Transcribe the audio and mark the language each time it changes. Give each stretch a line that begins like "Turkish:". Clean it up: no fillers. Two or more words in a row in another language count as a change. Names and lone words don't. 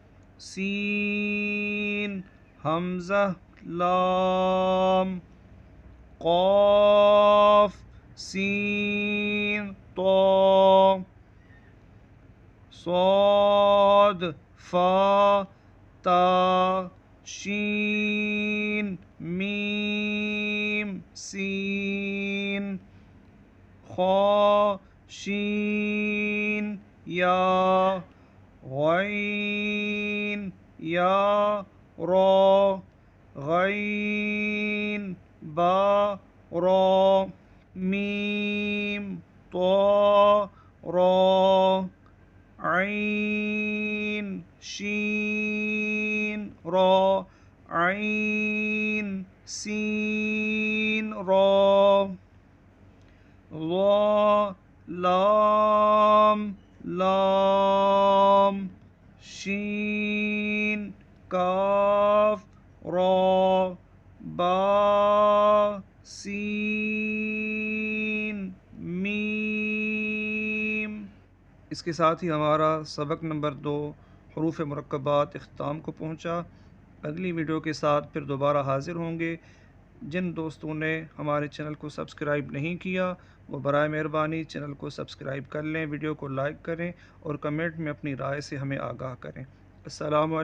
Urdu: سین حمزہ لام قاف سین طا صاد فا تا شین میم سین خا شین یا غین یا را غین با را میم طا را عین شین را عین سین را ضا لام لام شین کاف را با سین میم۔ اس کے ساتھ ہی ہمارا سبق نمبر 2 حروف مرکبات اختتام کو پہنچا۔ اگلی ویڈیو کے ساتھ پھر دوبارہ حاضر ہوں گے۔ جن دوستوں نے ہمارے چینل کو سبسکرائب نہیں کیا وہ برائے مہربانی چینل کو سبسکرائب کر لیں، ویڈیو کو لائک کریں اور کمنٹ میں اپنی رائے سے ہمیں آگاہ کریں۔